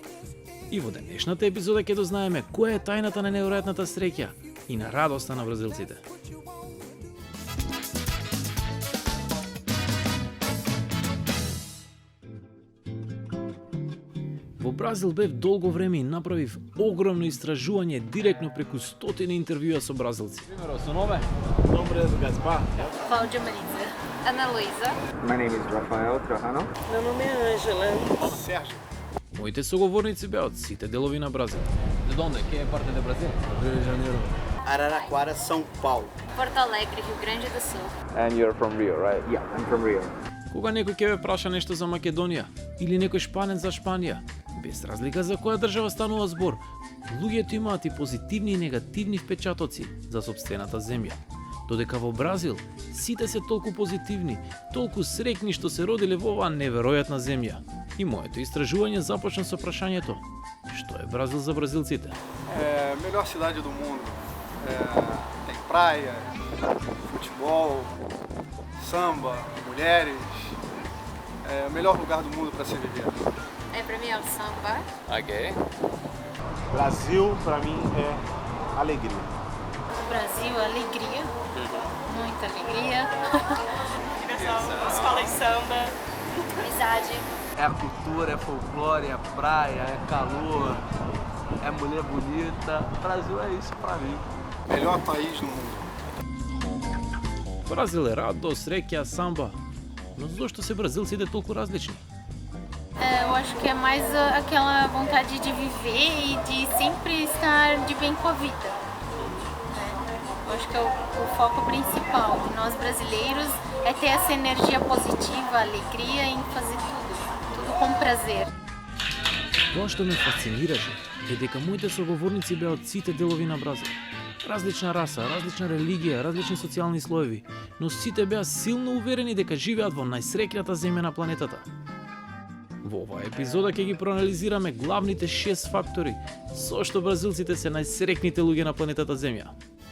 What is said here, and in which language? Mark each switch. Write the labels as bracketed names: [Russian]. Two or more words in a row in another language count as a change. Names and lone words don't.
[Macedonian] И во денешната епизода ќе дознаеме која е тајната на неверојатната среќа и на радоста на бразилците. Во Бразил бев долго време и направив огромно истражување директно преку стотини интервјуа со бразилци. [Portuguese] Primeiro, seu nome? Nome é Gaspar. Cláudia Marisa. Ana Luísa. [English] My name is Rafael Trajano. [Portuguese] Meu nome é Ângela. Sérgio. [Macedonian] Моите соговорници беа од сите делови на Бразил. [Portuguese] De onde? Que parte do Brasil? Rio de Janeiro. Araraquara, São Paulo. Porto Alegre, Rio Grande do Sul. [English] And you're from Rio, right? Yeah, I'm from Rio. [Macedonian] Кога некој ќе ве праша нешто за Македонија или некој шпанец за Шпанија, без разлика за која држава станува збор, луѓето имаат и позитивни и негативни впечатоци за сопствената земја. Додека во Бразил сите се толку позитивни, толку среќни што се родиле во оваа неверојатна земја. И моето истражување започна со прашањето: што е Бразил за бразилците? [Portuguese] É a melhor cidade do mundo. Tem praia, futebol, samba, mulheres. É o melhor lugar do mundo para se viver. Pra mim é o samba. Ok. Brasil, para mim, é alegria. O Brasil, alegria. Muita alegria. Diversão, escola de samba. Amizade. É a cultura, é folclore, é praia, é calor, é mulher bonita. O Brasil é isso pra mim. Melhor país do mundo. [Macedonian] Бразил е радост, среќа, самба. Но зошто се бразилците толку различни? [Portuguese] Eu acho que é mais aquela vontade de viver e de sempre estar de bem com a vida. Eu acho que é o foco principal de nós brasileiros é ter essa energia positiva, alegria em fazer tudo com prazer. [Macedonian] Тоа што ме фасцинираше е дека моите соговорници беа од сите делови на Бразил. Различна раса, различна религија, различни социјални слоеви, но сите беа силно уверени дека живеат во најсреќната земја на планетата. Во оваа епизода ќе ги проанализираме главните 6 фактори со што бразилците се најсреќните луѓе на планетата Земја.